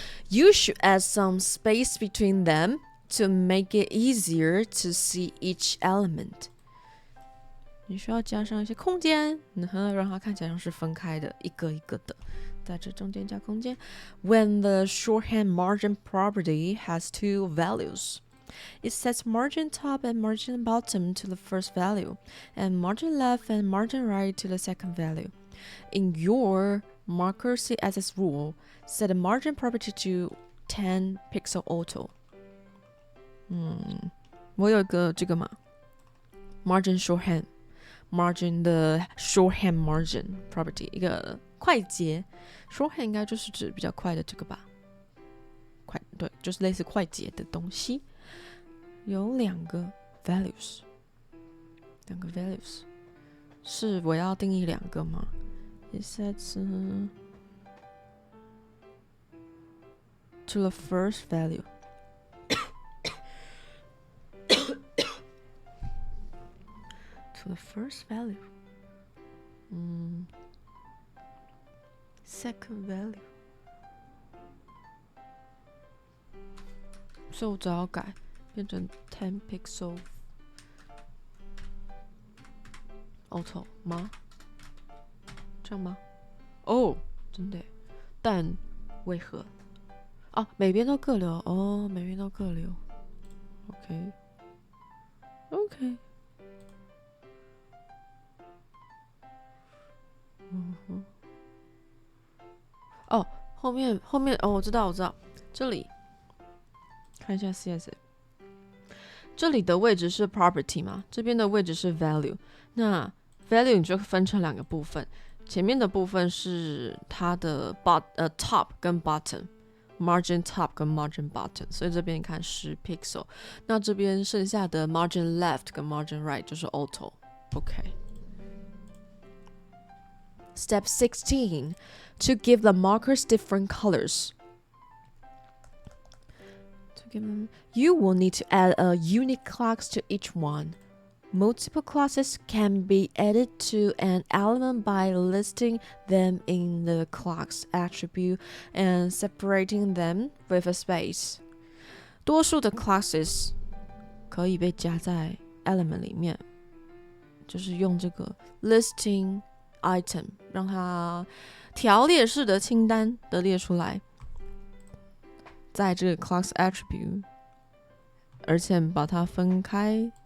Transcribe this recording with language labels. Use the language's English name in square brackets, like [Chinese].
[English] You should add some space between them to make it easier to see each element. [Chinese] 你需要加上一些空间，让它看起来像是分开的，一个一个的，在这中间加空间。 [English] When the shorthand margin property has 2 values, it sets margin top and margin bottom to the first value, and margin left and margin right to the second value. In your marker CSS rule, set the margin property to 10 pixel auto. [Chinese] 我有一个这个嘛 ，margin shorthand。margin 的 shorthand margin property 一个快捷 shorthand 应该就是指比较快的这个吧，对，就是类似快捷的东西。有2个 values， 是我要定义2个吗？ [English] it sets to the first value. To the first value. Second value. [Chinese] 所以我只要改变成10 pixel auto 吗？这样吗？哦，真的耶，但为何？哦，每边都各留哦，每边都各留。 OK。哦，后面哦，我知道，这里看一下 CSS， 这里的位置是 property 嘛，这边的位置是 value。那 value 你就分成两个部分，前面的部分是它的top 跟 bottom。margin top 跟 margin bottom， 所以这边你看10 pixel， 那这边剩下的 margin left 跟 margin right 就是 auto。 [English] Step 16, to give the markers different colors. You will need to add a unique class to each one. Multiple classes can be added to an element by listing them in the class attribute and separating them with a space. [Chinese] 多数的 classes 可以被加在 element 里面，就是用这个 listing item 让它条列式的清单的列出来，在这个 class attribute， 而且把它分开。